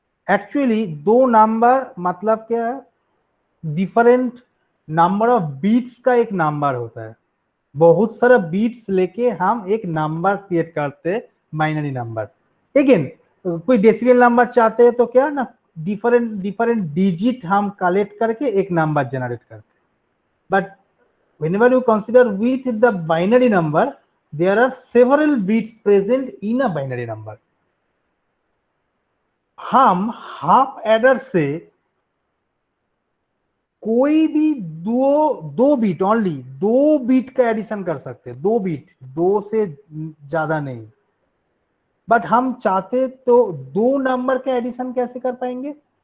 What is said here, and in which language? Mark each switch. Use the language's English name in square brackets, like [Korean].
[Hindi] Actually दो number मतलब क्या है, डिफरेंट नंबर ऑफ बीट्स का एक नंबर होता है। बहुत सारा बीट्स लेके हम एक नंबर क्रिएट करते, बाइनरी नंबर। अगेन कोई डेसिमल नंबर चाहते हैं तो क्या ना, डिफरेंट डिजिट हम कलेक्ट करके एक नंबर जनरेट करते। [English] But whenever you consider with the binary number, there are several bits present in a binary number. [Hindi] हम हाफ एडर से कोई भी दो बीट, ओनली 2 बीट का एडिशन कर सकते हैं, 2 बीट, 2 से ज्यादा नहीं। बट हम चाहते तो 2 नंबर का एडिशन कैसे कर पाएंगे?